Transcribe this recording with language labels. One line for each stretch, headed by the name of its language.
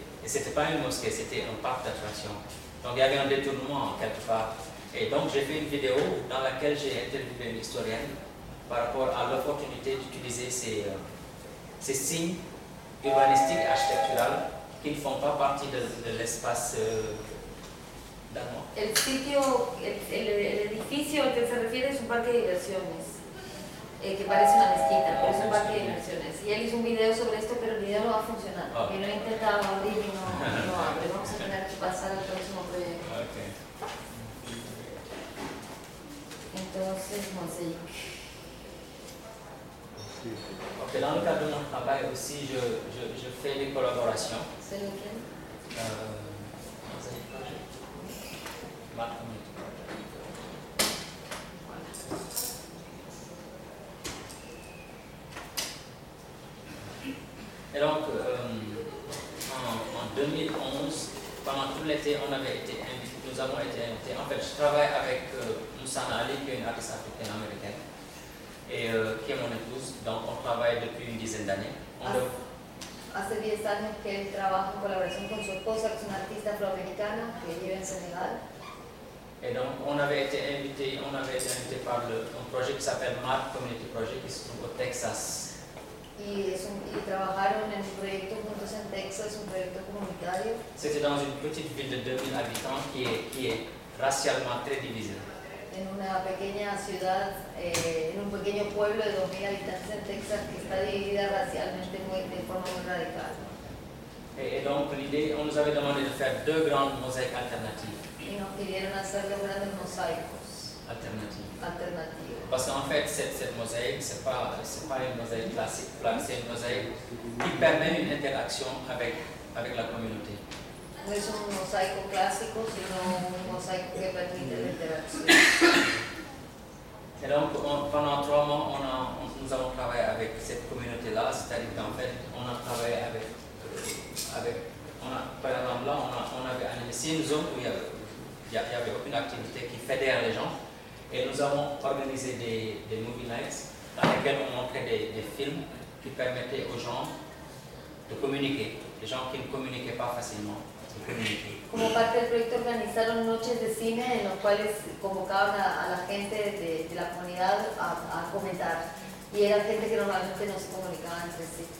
French: Et ce n'était pas une mosquée, c'était un parc d'attractions. Donc il y avait un détournement quelque part. Et donc j'ai fait une vidéo dans laquelle j'ai interviewé une historienne par rapport à l'opportunité d'utiliser ces signes urbanistiques et architecturales qui ne font pas partie de l'espace danois.
Spanish: El sitio, el edificio al que se refiere es un parque de diversiones, que parece una mezquita, pero es un parque de diversiones. Y él hizo un video sobre esto, pero el video no va a funcionar. Okay. Y lo he intentado abrir y no abre. Vamos a tener que pasar al próximo proyecto. Okay. Entonces, Mosaic.
French: Ok, dans le cadre de mon travail aussi, je fais des collaborations. C'est lequel?
English: Mosaic Project.
French: Mark Community Project. Et donc, en 2011, pendant tout l'été, nous avons été invités. En fait, je travaille avec Moussana Ali, qui est une artiste africaine américaine. Et qui est mon épouse, donc on travaille depuis une dizaine d'années.
Spanish: Hace 10 años que él trabaja en colaboración con su esposa, que es una artista afroamericana que vive en Sénégal.
French: Et donc on avait été invité par un projet qui s'appelle MAR Community Project, qui se trouve au Texas.
Spanish: Y trabajaron en un proyecto juntos en Texas, un proyecto comunitario.
French: C'était dans une petite ville de 2000 habitants qui est racialement très divisée.
Spanish: En una pequeña ciudad, en un pequeño pueblo de 2000 habitantes en Texas que está dividida racialmente de forma muy radical.
French: Et donc l'idée, on nous avait demandé de faire deux grandes mosaïques alternatives.
Spanish: Y nos pidieron hacer dos grandes mosaicos.
French: Alternatives. Parce qu'en fait, cette mosaïque, c'est pas une mosaïque classique, c'est une mosaïque qui permet une interaction avec la communauté.
Spanish: No es un mosaico clásico, sino un mosaico que permite la interacción.
French: Et donc, pendant 3 mois, nous avons travaillé avec cette communauté-là, c'est-à-dire qu'en fait, on a travaillé avec on a, par exemple, là, on avait animé une zone où il y avait aucune activité qui fédère les gens, et nous avons organisé des movie nights dans lesquels on montrait des films qui permettaient aux gens de communiquer, les gens qui ne communiquaient pas facilement.
Spanish: Como parte del proyecto organizaron noches de cine en las cuales convocaban a la gente de la comunidad a comentar y era gente que normalmente no se comunicaba entre sí.